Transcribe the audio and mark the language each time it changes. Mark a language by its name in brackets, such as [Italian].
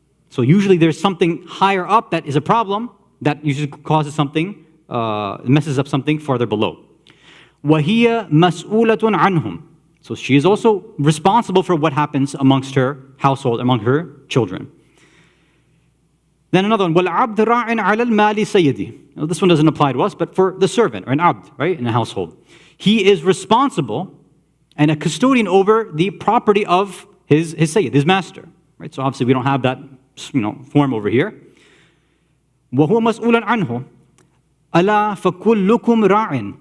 [English] So usually there's something higher up that is a problem that usually causes something, messes up something farther below. [Arabic] وَهِيَ مَسْئُولَةٌ عَنْهُمْ. [English] So she is also responsible for what happens amongst her household, among her children. Then another one, [Arabic] وَالْعَبْدُ رَاعٍ عَلَى الْمَالِ سَيِّدِهِ. [English] This one doesn't apply to us, but for the servant, or an abd, right, in a household. He is responsible and a custodian over the property of his Sayyid, his master. Right? So obviously we don't have that form over here. [Arabic] وَهُوَ مَسْئُولًا عَنْهُ. أَلَا فَكُلُّكُمْ رَاعٍ.